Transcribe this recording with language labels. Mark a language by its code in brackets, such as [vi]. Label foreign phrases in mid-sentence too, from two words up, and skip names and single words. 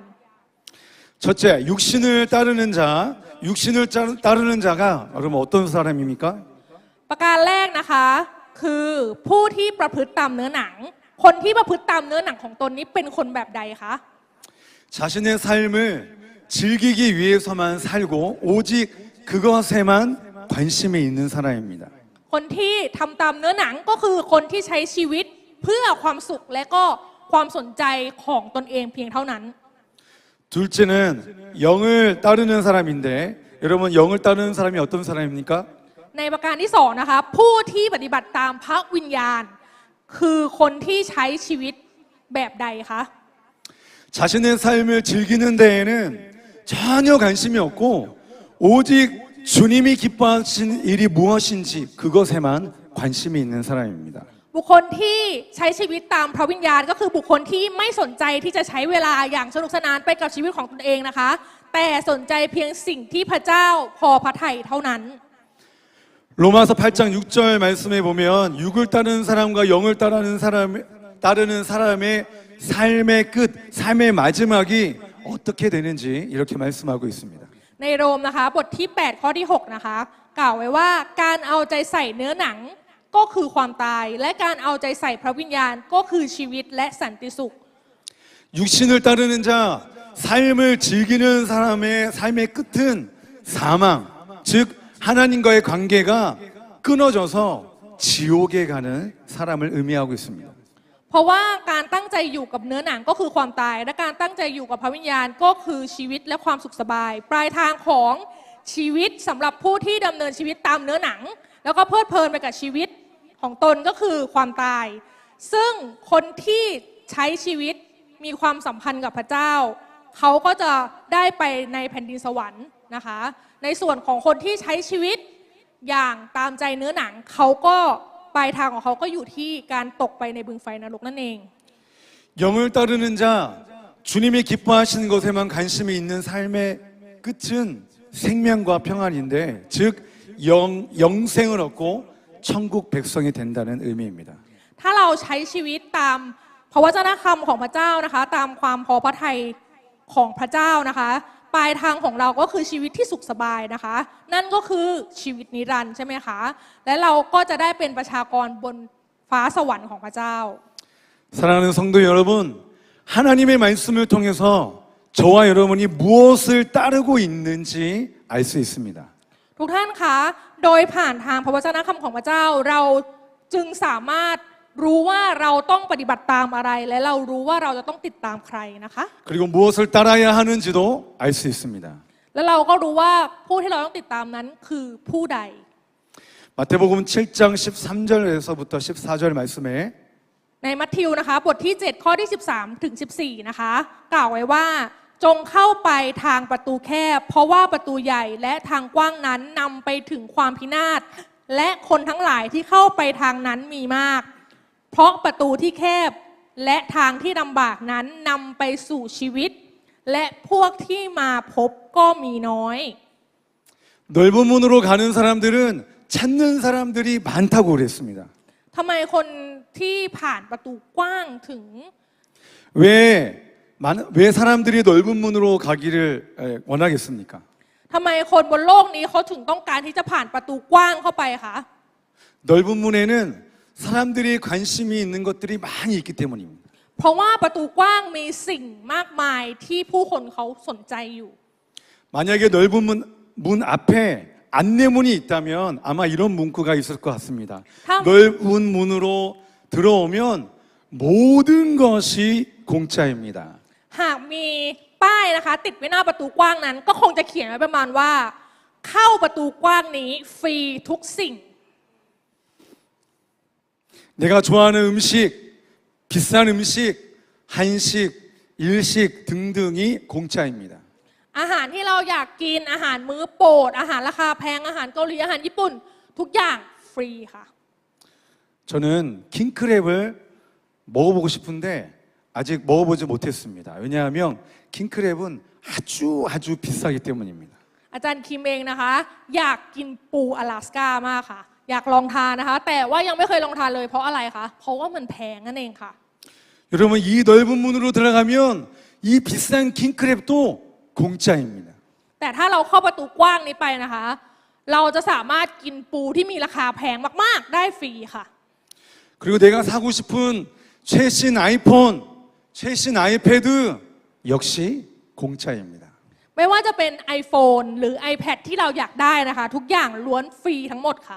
[ko] 첫째, 육신을 따르는 자, 육신을 따르는 자가 여러분 어떤 사람입니까? [th] ประการแรกนะคะคือผู้ที่ประพฤติตามเนื้อหนังคนที่ประพฤติตามเนื้อหนังของตนนี้เป็นคนแบบใดคะ [ko] 자신의 삶을 즐기기 위해서만 살고 오직 그것에만 관심이 있는 사람입니다. [th] คนที่ทำตามเนื้อหนังก็คือคนที่ใช้ชีวิตเพื่อความสุขและก็ความสนใจของตนเองเพียงเท่านั้น [ko] 둘째는 영을 따르는 사람인데 여러분 영을 따르는 사람이 어떤 사람입니까? [th] ในประการที่สองนะคะผู้ที่ปฏิบัติตามพระวิญญาณ คือคนที่ใช้ชีวิตแบบใดคะ [ko] 자신의 삶을 즐기는 데에는 전혀 관심이 없고 오직 주님이 기뻐하신 일이 무엇인지 그것에만 관심이 있는 사람입니다. [th] บุคคลที่ใช้ชีวิตตามพระวิญญาณก็คือบุคคลที่ไม่สนใจที่จะใช้เวลาอย่างสนุกสนานไปกับชีวิตของตนเองนะคะ แต่สนใจเพียงสิ่งที่พระเจ้าพอพระทัยเท่านั้น [ko] 로마서 8장 6절 말씀에 보면 육을 따르는 사람과 영을 따르는 사람의 삶의 끝, 삶의 마지막이 어떻게 되는지 이렇게 말씀하고 있습니다. [th] ในโรมนะคะบทที่ 8 ข้อที่ 6 นะคะ กล่าวไว้ว่าการเอาใจใส่เนื้อหนังก็คือความตาย และการเอาใจใส่พระวิญญาณก็คือชีวิตและสันติสุข [ko] 육신을 따르는 자, 삶을 즐기는 사람의 삶의 끝은 사망, 즉 하나님과의 관계가 끊어져서 지옥에 가는 사람을 의미하고 있습니다. [th] เพราะว่าการตั้งใจอยู่กับเนื้อหนังก็คือความตาย และการตั้งใจอยู่กับพระวิญญาณก็คือชีวิตและความ สุขสบาย ปลายทางของชีวิตสำหรับผู้ที่ดำเนินชีวิตตามเนื้อหนัง แล้วก็เพลิดเพลินไปกับชีวิตของตนก็คือความตาย ซึ่งคนที่ใช้ชีวิตมีความสัมพันธ์กับพระเจ้า เขาก็จะได้ไปในแผ่นดินสวรรค์นะคะ ในส่วนของคนที่ใช้ชีวิตอย่างตามใจเนื้อหนังเขาก็ปลายทางของเขาก็อยู่ที่การตกไปในบึงไฟนรกนั่นเอง [ko] 영을 따르는 자, 주님이 기뻐하시는 것에만 관심이 있는 삶의 끝은 생명과 평안인데, 즉 영생을 얻고 천국 백성이 된다는 의미입니다. [th] ถ้าเราใช้ชีวิตตามพระวจนะคำของพระเจ้านะคะตามความพอพระทัยของพระเจ้านะคะปลายทางของเราก็คือชีวิตที่สุขสบายนะคะนั่นก็คือชีวิตนิรันดร์ใช่ไหมคะและเราก็จะได้เป็นประชากรบนฟ้าสวรรค์ของพระเจ้า [ko] 사랑하는 성도 여러분, 하나님의 말씀을 통해서 저와 여러분이 무엇을 따르고 있는지 알 수 있습니다. [th] ทุกท่านคะโดยผ่านทางพระวจนะคำของพระเจ้าเราจึงสามารถรู้ว่าเราต้องปฏิบัติตามอะไรและเรารู้ว่าเราจะต้องติดตามใครนะคะ [ko] 그리고 무엇을 따라야 하는지도 알 수 있습니다. [th] และเราก็รู้ว่าผู้ที่เราต้องติดตามนั้นคือผู้ใด [ko] 마태복음 7장 13절에서부터 14절 말씀에 [th] ในมัทธิวนะคะบทที่ 7 ข้อที่ 13 ถึง 14 นะคะ กล่าวไว้ว่าจงเข้าไปทางประตูแคบเพราะว่าประตูใหญ่และทางกว้างนั้นนำไปถึงความพินาศและคนทั้งหลายที่เข้าไปทางนั้นมีมาก เพราะประตูที่แคบและทางที่ลำบากนั้นนำไปสู่ชีวิต และพวกที่มาพบก็มีน้อย [ko] 넓은 문으로 가는 사람들은 찾는 사람들이 많다고 그랬습니다. [th] ทำไมคนที่ผ่านประตูกว้างถึง [ko] 왜 사람들이 넓은 문으로 가기를 원하겠습니까? [th] ทำไมคนบนโลกนี้เขาถึงต้องการที่จะผ่านประตูกว้างเข้าไปคะ [ko] 넓은 문에는 사람들이 관심이 있는 것들이 많이 있기 때문입니다. [th] เพราะว่าประตูกว้างมีสิ่งมากมายที่ผู้คนเขาสนใจอยู่ [ko] 만약에 넓은 문 앞에 안내문이 있다면 아마 이런 문구가 있을 것 같습니다. 넓은 문으로 들어오면 모든 것이 공짜입니다. [th] หากมีป้ายนะคะติดไว้หน้าประตูกว้างนั้น ก็คงจะเขียนไว้ประมาณว่า เข้าประตูกว้างนี้ฟรีทุกสิ่ง [ko] 내가 좋아하는 음식, 비싼 음식, 한식, 일식 등등이 공짜입니다. [th] อาหารที่เราอยากกินอาหารมื้อโปรดอาหารราคาแพงอาหารเกาหลีอาหารญี่ปุ่นทุกอย่างฟรีค่ะ [ko] 저는 킹크랩을 먹어보고 싶은데 아직 먹어보지 못했습니다. 왜냐하면 킹크랩은 아주 비싸기 때문입니다. [th] อาจารย์คิมเองนะคะอยากกินปูอลาสก้ามากค่ะอยากลองทานนะคะแต่ว่ายังไม่เคยลองทานเลยเพราะอะไรคะเพราะว่ามันแพงนั่นเองค่ะ [ko] 여러분 이 넓은 문으로 들어가면 이 비싼 킹크랩도 공짜입니다. [th] แต่ถ้าเราเข้าประตูกว้างนี้ไปนะคะเราจะสามารถกินปูที่มีราคาแพงมากๆได้ฟรีค่ะ [ko] 그리고 내가 사고 싶은 최신 아이폰, 최신 아이패드 역시 공짜입니다. [th] ไม่ว่าจะเป็น iPhone หรือ iPad ที่เราอยากได้นะคะ ทุกอย่างล้วนฟรีทั้งหมดค่ะ